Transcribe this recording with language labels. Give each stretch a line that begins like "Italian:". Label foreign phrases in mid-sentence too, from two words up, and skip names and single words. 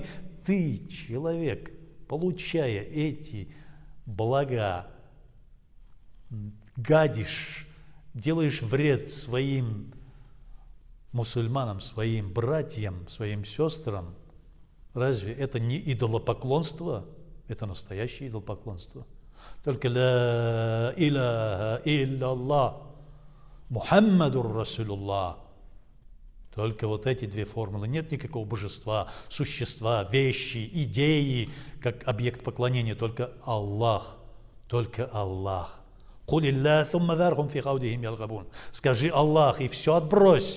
Russian: Ты, человек, получая эти блага, гадишь, делаешь вред своим мусульманам, своим братьям, своим сестрам. Разве это не идолопоклонство? Это настоящее идолопоклонство.
Arabic: Только لا إله إلا الله، محمد رسول الله.
Russian: Только вот эти две формулы. Нет никакого божества, существа, вещи, идеи, как объект поклонения. Только Аллах. Только Аллах. Скажи Аллах, и все отбрось.